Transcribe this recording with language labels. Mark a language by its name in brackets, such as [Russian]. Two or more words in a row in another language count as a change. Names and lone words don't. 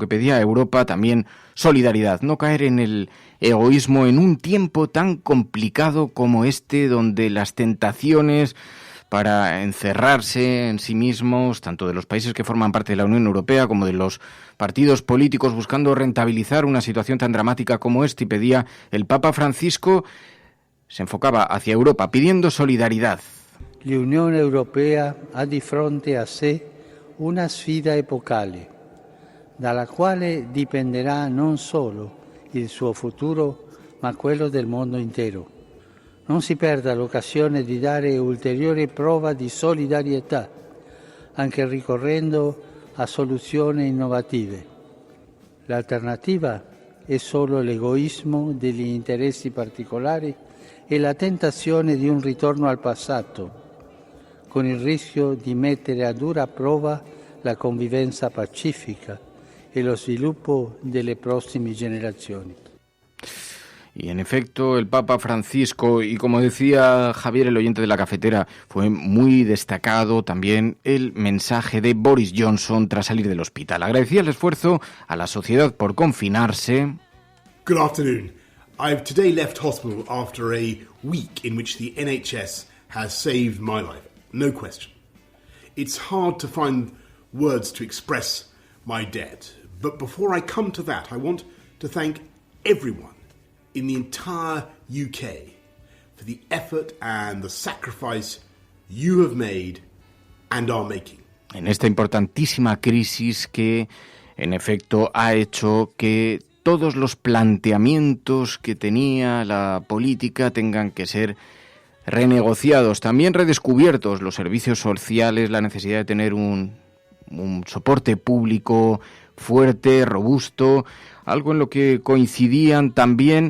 [Spanish] que pedía a Europa también solidaridad, no caer en el egoísmo en un tiempo tan complicado como este, donde las tentaciones para encerrarse en sí mismos, tanto de los países que forman parte de la Unión Europea como de los partidos políticos buscando rentabilizar una situación tan dramática como esta, y pedía el Papa Francisco, se enfocaba hacia Europa pidiendo solidaridad. [Italian] L'Unione Europea ha di fronte a sé una sfida epocale, dalla quale dipenderà non solo il suo futuro, ma quello del mondo intero. Non si perda l'occasione di dare ulteriore prova di solidarietà, anche ricorrendo a soluzioni innovative. L'alternativa è solo l'egoismo degli interessi particolari e la tentazione di un ritorno al passato, con il rischio di mettere a dura prova la convivenza pacifica e lo sviluppo delle prossime generazioni. [Spanish] Y en efecto, el Papa Francisco, y como decía Javier, el oyente de la cafetera, fue muy destacado también el mensaje de Boris Johnson tras salir del hospital. Agradecía el esfuerzo a la sociedad por confinarse. [English] Good afternoon. I've today left hospital after a week in which the NHS has saved my life, no question. It's hard to find words to express my debt, but before I come to that, I want to thank everyone in the entire UK for the effort and the sacrifice you have made and are making. [Spanish] En esta importantísima crisis que, en efecto, ha hecho que todos los planteamientos que tenía la política tengan que ser renegociados, también redescubiertos, los servicios sociales, la necesidad de tener un soporte público fuerte, robusto, algo en lo que coincidían también.